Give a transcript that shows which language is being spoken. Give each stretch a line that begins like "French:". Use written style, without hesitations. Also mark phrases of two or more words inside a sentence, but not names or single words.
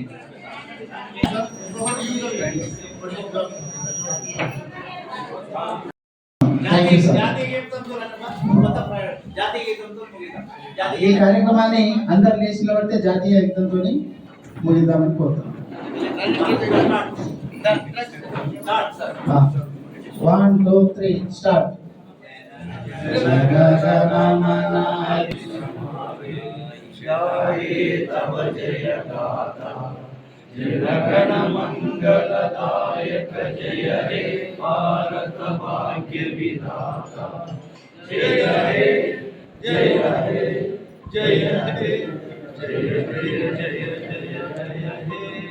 Telugu: ఈ కార్యక్రమాన్ని అందరు లేచి పడితే జాతీయ గీతంతో ముగిద్దామని కోరుతున్నాం. 1 2 3 స్టార్ట్.
Bangla: জনগণ মঙ্গলদায়ক জয় হে ভারত ভাগ্য বিধাতা জয় হে জয় হে জয় হে জয় জয় জয়